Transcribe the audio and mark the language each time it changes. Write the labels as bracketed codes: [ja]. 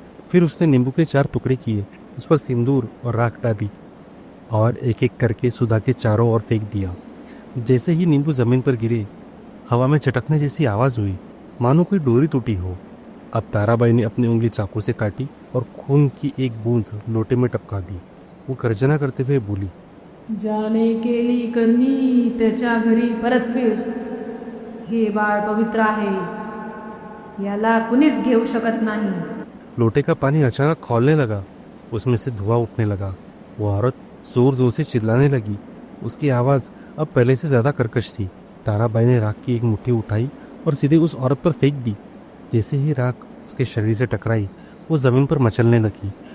[hi] फिर उसने नींबू के 4 टुकड़े किए, उस पर सिंदूर और राख डाली और एक एक करके सुधा के चारों ओर फेंक दिया. जैसे ही नींबू जमीन पर गिरे, हवा में चटकने जैसी आवाज़ हुई, मानो कोई डोरी टूटी हो. अब ताराबाई ने अपनी उंगली चाकू से काटी और खून की एक बूंद लोटे में टपका दी. वो गर्जना करते हुए बोली, [mr] जाने केली करणी त्याच्या घरी परत फिर. हे बाळ पवित्र आहे, याला कुणीच घेऊ शकत नाही. [hi] लोटे का पानी अचानक खौलने लगा. उसमें से धुआं उठने लगा. वो औरत जोर जोर से चिल्लाने लगी. उसकी आवाज़ अब पहले से ज़्यादा कर्कश थी. ताराबाई ने राख की एक मुट्ठी उठाई और सीधे उस औरत पर फेंक दी. जैसे ही राख उसके शरीर से टकराई, वो ज़मीन पर मचलने लगी.